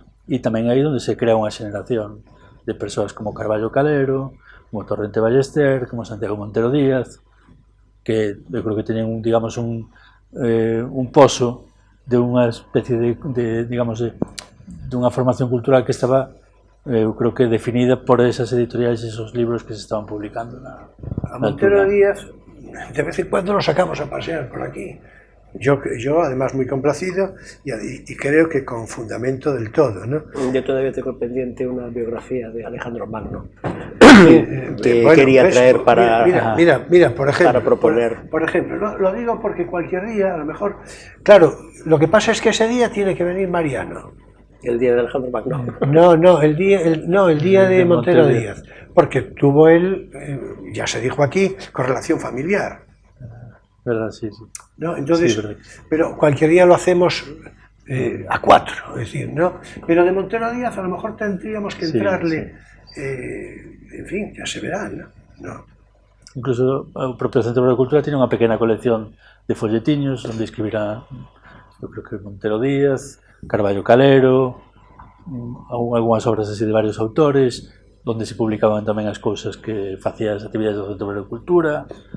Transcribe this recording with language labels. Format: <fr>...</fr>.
<gl>e tamén aí onde se crea unha xeneración de persoas como Carballo Calero, como Torrente Ballester, como Santiago Montero Díaz, que eu creo que teñen digamos un pozo de unha especie de digamos de unha formación cultural que estaba eu creo que definida por esas editoriais e esos libros que se estaban publicando</gl> <es>a Montero Díaz de vez en cuando lo sacamos a pasear por aquí. Yo además muy complacido y creo que con fundamento del todo, ¿no? Yo todavía tengo pendiente una biografía de Alejandro Magno que bueno, quería traer para mira, por ejemplo, para proponer. Por ejemplo, ¿no? Lo digo porque cualquier día, a lo mejor, claro, lo que pasa es que ese día tiene que venir Mariano. El día de Alejandro Magno. No, el día de Montero Díaz, porque tuvo él, ya se dijo aquí, correlación familiar. ¿Verdad? Sí. ¿No? Entonces, sí, pero cualquier día lo hacemos a 4, es decir, ¿no? Pero de Montero Díaz a lo mejor tendríamos que entrarle, en fin, ya se verá, ¿no?</es> <gl>Incluso o propio Centro de Cultura tiene unha pequena colección de folletiños onde escribirá, eu creo que Montero Díaz, Carballo Calero, algunhas obras así de varios autores, onde se publicaban tamén as cousas que facía as actividades do Centro de Cultura.</gl>